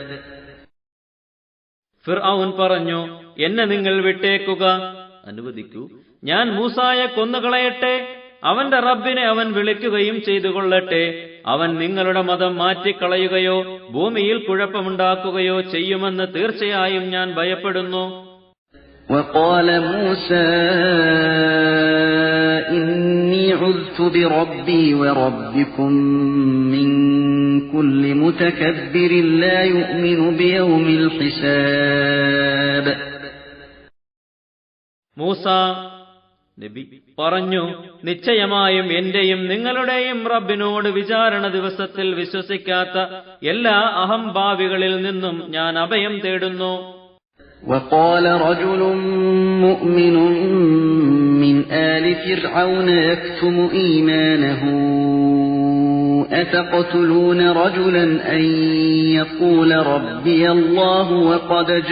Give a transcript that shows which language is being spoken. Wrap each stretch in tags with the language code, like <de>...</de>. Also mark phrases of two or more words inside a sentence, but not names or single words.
<ml>ഫിർഔൻ പറഞ്ഞു, എന്നെ നിങ്ങൾ വിട്ടേക്കുക, അനുവദിക്കൂ, ഞാൻ മൂസായെ കൊന്നുകളയട്ടെ. അവന്റെ റബ്ബിനെ അവൻ വിളിക്കുകയും ചെയ്തുകൊള്ളട്ടെ. അവൻ നിങ്ങളുടെ മതം മാറ്റിക്കളയുകയോ ഭൂമിയിൽ കുഴപ്പമുണ്ടാക്കുകയോ ചെയ്യുമെന്ന് തീർച്ചയായും ഞാൻ ഭയപ്പെടുന്നു.</ml> <ar>وقال موسى إني عذت بربي وربكم من كل متكبر لا يؤمن بيوم الحساب.</ar> <ml>മൂസ നബി പറഞ്ഞു, നിശ്ചയമായും എന്റെയും നിങ്ങളുടെയും റബ്ബിനോട് വിചാരണ ദിവസത്തിൽ വിശ്വസിക്കാത്ത എല്ലാ അഹംഭാവികളിൽ നിന്നും ഞാൻ അഭയം തേടുന്നു.</ml> <ar>وقال رجل مؤمن من آل فرعون يكتم إيمانه أتقتلون رجلا أن يقول ربي الله وقد</ar>